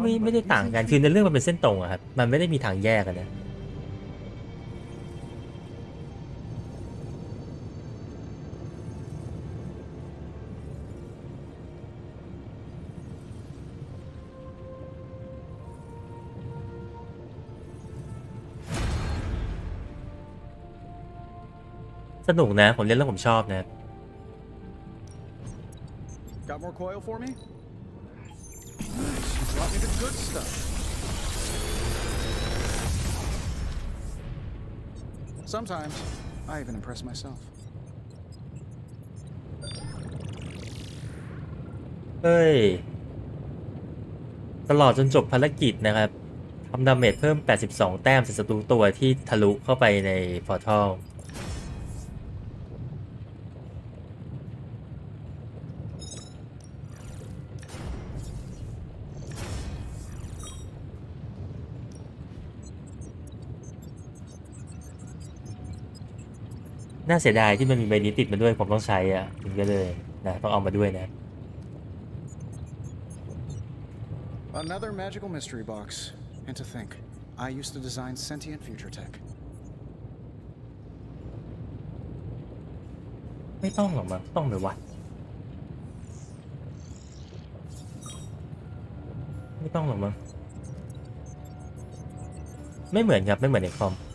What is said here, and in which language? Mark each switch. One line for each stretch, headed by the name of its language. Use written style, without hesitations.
Thai: ไม่ได้ต่างกันคือในเรื่องมันเป็นเส้นตรงอะครับมันไม่ได้มีทางแยกกันนะสนุกนะผมเล่นแล้วผมชอบนะ
English: Got more coil for me? Nice. You brought me the good stuff. Sometimes I even impress myself.
Thai: เฮ้ยตลอดจนจบภารกิจนะครับทำดาเมจเพิ่ม82แต้มใส่ศัตรูตัวที่ทะลุเข้าไปในพอร์ทัลน่าเสียดายที่มันมีใบนี้ติดมาด้วยผมต้องใช้อ่ะถึงก็เลยนะต้องเอามาด้วยนะ
English: Another magical mystery box. And to think, I used to design sentient future tech.
Thai: ไม่ต้องหรอกมั้งต้องไหมวะไม่ต้องหรอกมั้งไม่เหมือนครับไม่เหมือนในคอม